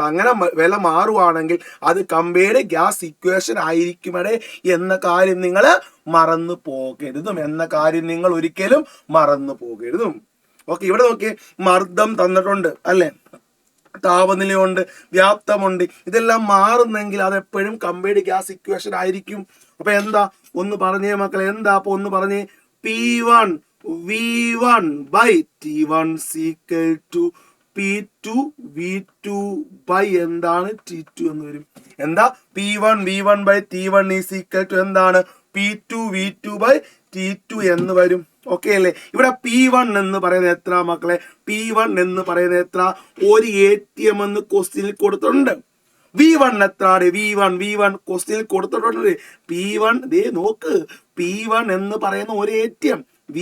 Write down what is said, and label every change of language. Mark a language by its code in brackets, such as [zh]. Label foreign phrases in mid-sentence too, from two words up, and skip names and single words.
[ml] അങ്ങനെ വില മാറുവാണെങ്കിൽ അത് [en] compared gas equation [ml] ആയിരിക്കുമടേ എന്ന കാര്യം നിങ്ങൾ മറന്നു പോകരുതും. ഓക്കെ. ഇവിടെ നോക്കിയേ, മർദ്ദം തന്നിട്ടുണ്ട്. അല്ലേ? താപനിലയുണ്ട്, വ്യാപ്തമുണ്ട്. ഇതെല്ലാം മാറുന്നെങ്കിൽ അത് എപ്പോഴും [en] compared gas equation [ml] ആയിരിക്കും. അപ്പൊ എന്താ? ഒന്ന് പറഞ്ഞേ മക്കളെ. എന്താ? അപ്പൊ ഒന്ന് പറഞ്ഞേ. [en] P1 V1 by T1 equal to P2 V2 by എന്താണ്? T2 [ml] എന്ന് വരും. എന്താ? [en] P1 V1 by T1 is equal to എന്താണ്? P2 V2 by T2 [ml] എന്ന് വരും. ഓക്കെ അല്ലേ? ഇവിടെ P1 എന്ന് പറയുന്നത് എത്ര മക്കളെ? P1 എന്ന് പറയുന്നത് എത്ര? ഒരു ATM എന്ന് ക്വസ്റ്റ്യനിൽ കൊടുത്തിട്ടുണ്ട്. V1 എത്രയാണ്? V1 ക്വസ്റ്റ്യനിൽ കൊടുത്തിട്ടുണ്ട്. P1 ദേ നോക്ക്. P1 എന്ന് പറയുന്ന ഒരു ATM.